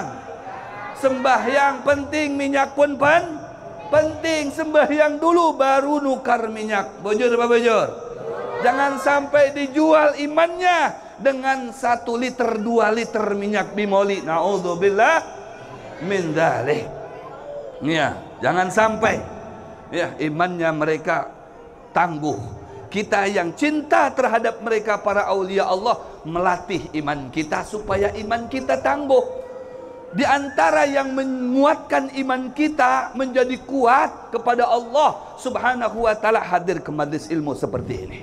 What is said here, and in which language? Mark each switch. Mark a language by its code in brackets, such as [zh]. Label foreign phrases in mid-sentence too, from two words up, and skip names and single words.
[id] Sembahyang penting, minyak pun penting. Sembahyang dulu baru nukar minyak. [bjn] Bujur apa bujur? [id] Jangan sampai dijual imannya dengan 1 liter 2 liter minyak bimoli. [ar] نعوذ بالله من ذلك. [id] Ya, jangan sampai ya imannya mereka tangguh. Kita yang cinta terhadap mereka para aulia Allah melatih iman kita supaya iman kita tangguh. Di antara yang menguatkan iman kita menjadi kuat kepada Allah [ar] سبحانه وتعالى, [id] hadir ke majlis ilmu seperti ini.